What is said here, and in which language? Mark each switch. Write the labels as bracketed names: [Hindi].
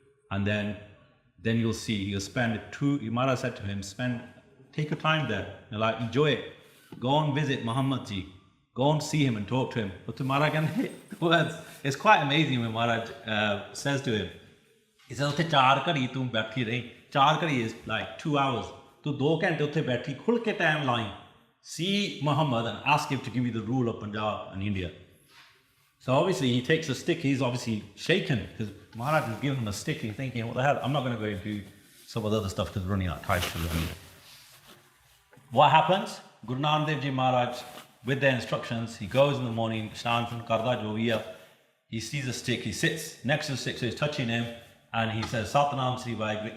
[English] And then you'll see, you'll spend Maharaj said to him, take your time there, like enjoy it. Go and visit Muhammad ji. Go and see him and talk to him. But to Maharaj, it's quite amazing when Maharaj says to him, he says, [Punjabi] "Utte 4 ਘੜੀ ਤੂੰ ਬੈਠੀ ਰਹੀ, 4 ਘੜੀ [English] is like 2 hours. [Punjabi] ਤੂੰ 2 ਘੰਟੇ ਉੱਥੇ ਬੈਠੀ, ਖੁੱਲ ਕੇ time ਲਾਈ. [English] See Muhammad and ask him to give you the rule of Punjab and India." So obviously he takes a stick, he's obviously shaken because Maharaj has given him a stick. He's thinking, what the hell? I'm not going to go into some of the other stuff because we're running out of time. What happens? Guru Nanak Dev Ji Maharaj, with their instructions, he goes in the morning, [Punjabi] Shan Karda Joviya, [English] he sees a stick, he sits next to the stick, so he's touching him, and he says, Satnam Sri Vaheguru.